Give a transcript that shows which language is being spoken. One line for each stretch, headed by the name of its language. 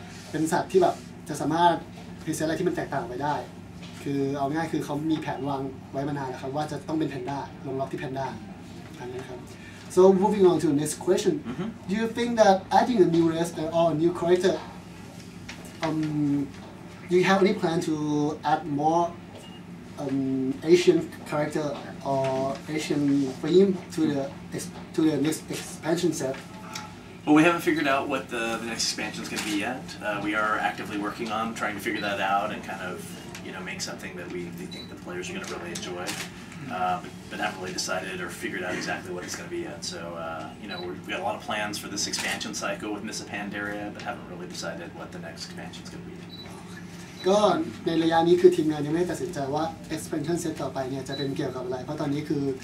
Thai: เป็นสัตว์ที่แบบจะสามารถพรีเซนต์อะไรที่มันแตกต่างไปได้คือเอาง่ายคือเขามีแผนวางไว้มานานแล้วครับว่าจะต้องเป็นแพนด้าลงล็อกที่แพนด้าอันนี้ครับ
English: so moving on to the next question do you think that adding a new race or a new character do you have any plan to add more Asian character or Asian theme to the next expansion set? Well, we haven't figured out what the next expansion is going to be yet. We are actively working on trying to figure that out and kind of make something that we think the players are going to really enjoy, but haven't really decided or figured out exactly what it's going to be yet. So we've got a lot of plans for this expansion cycle with Miss Pandaria, but haven't really decided what the next expansion is going to be.
Thai: ก็ในระยะนี้คือทีมงานยังไม่ได้ตัดสินใจว่า expansion set ต่อไปเนี่ยจะเป็นเกี่ยวกับอะไรเพราะตอนนี้คือ